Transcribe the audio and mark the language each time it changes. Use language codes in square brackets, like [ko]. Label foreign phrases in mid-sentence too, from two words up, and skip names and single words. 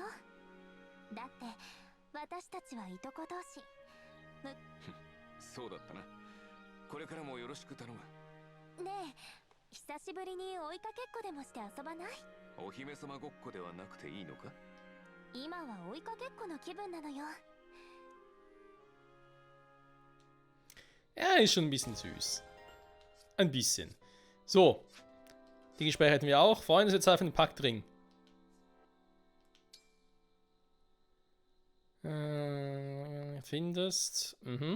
[ja] だって私たちはいとこ同士。そうだったな。これからもよろしく頼む。ねえ、久しぶりに追いかけっこでもして遊ばない？お姫様ごっこではなくていいのか？今は追いかけっこの気分なのよ。 [de] Ja, ist schon ein bisschen süß. Ein bisschen. So. Die Gespräche hätten wir auch. Freuen uns jetzt auf den Paktring. Findest. Mhm.